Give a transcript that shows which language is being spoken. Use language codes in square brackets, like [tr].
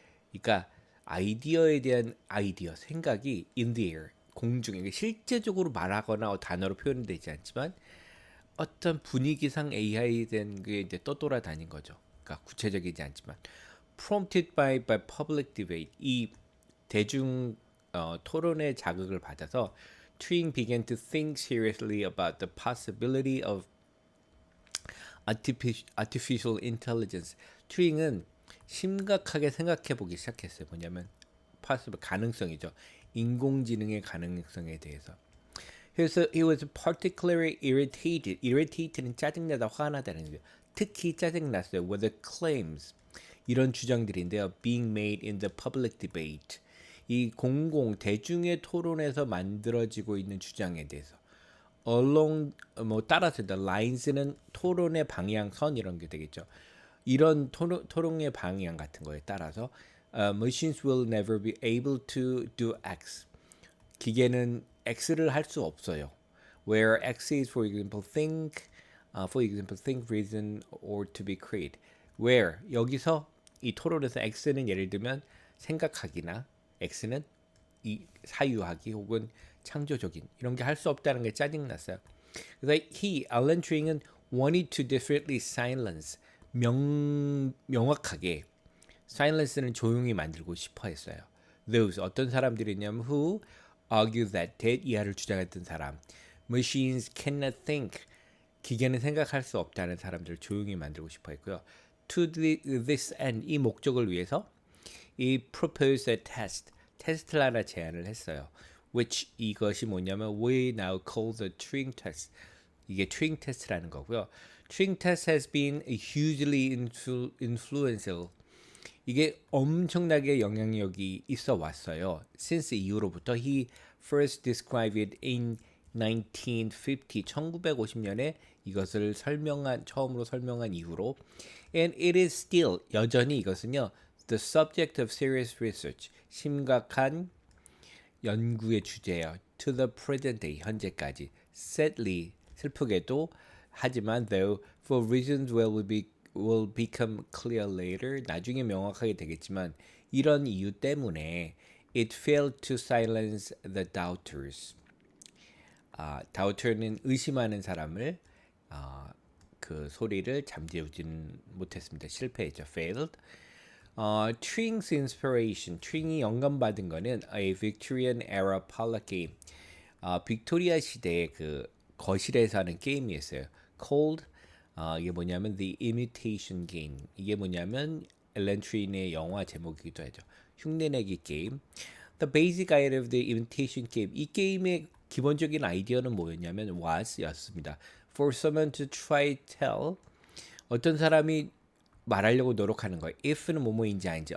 [ko] 그러니까 아이디어에 대한 아이디어, 생각이 [en] in the air, [ko] 공중에 이게 실제적으로 말하거나 단어로 표현되지 않지만 어떤 분위기상 AI에 대한 게 이제 떠돌아다닌 거죠. [en] 그러니까 구체적이지 않지만 prompted by public debate [ko] 이 대중 토론의 자극을 받아서 [en] Turing began to think seriously about the possibility of artificial intelligence. [ko] 튜링은 심각하게 생각해 보기 시작했어요. 뭐냐면 possible 가능성이죠. 인공지능의 가능성에 대해서. [en] 그래서 he was particularly irritated. [ko] irritate는 짜증나다, 화나다는 거죠. 특히 짜증났어요. [en] with the claims [ko] 이런 주장들인데요. [en] being made in the public debate. [ko] 이 공공 대중의 토론에서 만들어지고 있는 주장에 대해서. along 뭐 따라서 the lines는 토론의 방향선 이런 게 되겠죠. 이런 토론의 방향 같은 거에 따라서 [en] machines will never be able to do X. [ko] 기계는 X를 할 수 없어요. [en] Where X is for example, think, reason, or to be create. [ko] Where 여기서 이 토론에서 X는 예를 들면 생각하기나 X는 이 사유하기 혹은 창조적인 이런 게 할 수 없다는 게 짜증났어요. [en] 그래서 Alan Turing은 wanted to definitely silence 명확하게 silence는 [ko] 조용히 만들고 싶어 했어요. Those 어떤 사람들이냐면 [en] who argue that [ko] 이하를 주장했던 사람 [en] machines cannot think [ko] 기계는 생각할 수 없다는 사람들을 조용히 만들고 싶어 했고요. [en] To this end [ko] 이 목적을 위해서 이 [en] proposed a test [ko] 테스트를 하나 제안을 했어요. [en] which [ko] 이것이 뭐냐면 [en] we now call the Turing test. [ko] 이게 Turing 테스트라는 거고요. [en] Turing test has been hugely influential. [ko] 이게 엄청나게 영향력이 있어 왔어요. [en] Since 이후로부터 he first described it in 1950, [ko] 1950년에 이것을 처음으로 설명한 이후로 [en] and it is still [ko] 여전히 이것은요 [en] the subject of serious research [ko] 심각한 연구의 주제예요. [en] To the present day 현재까지 sadly [ko] 슬프게도 하지만 [en] though for reasons will become clear later [ko] 나중에 명확하게 되겠지만 이런 이유 때문에 [en] it failed to silence the doubters. [ko] doubter는 의심하는 사람을 그 소리를 잠재우지는 못했습니다. 실패했죠. failed. [en] Turing's inspiration, [ko] 튜링이 영감받은 거는 [en] a Victorian era parlor game. [ko] 빅토리아 시대의 그 거실에서 하는 게임이었어요. [en] called [ko] 이게 뭐냐면 [en] The Imitation Game. [ko] 이게 뭐냐면 앨런 튜링의 영화 제목이기도 하죠. 흉내내기 게임. [en] The basic idea of the imitation game. [ko] 이 게임의 기본적인 아이디어는 뭐였냐면 was였습니다. [en] For someone to try tell [ko] 어떤 사람이 말하려고 노력하는 거예요. if는 뭐뭐인지 아닌지.